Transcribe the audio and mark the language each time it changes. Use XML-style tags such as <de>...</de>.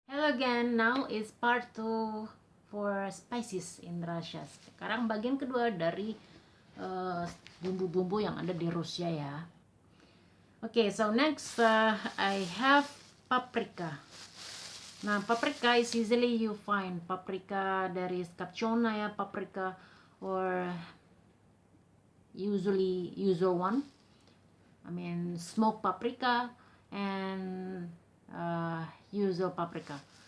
<en>again, now is part 2 for spices in Russia.</en> <id>Sekarang bagian kedua dari bumbu-bumbu yang ada di Rusia ya.</id> <en>Okay, so next I have paprika. Nah, paprika is easily you find. Paprika, there is kapchonaya paprika or usual one. I mean smoked paprika and usual paprika.</en>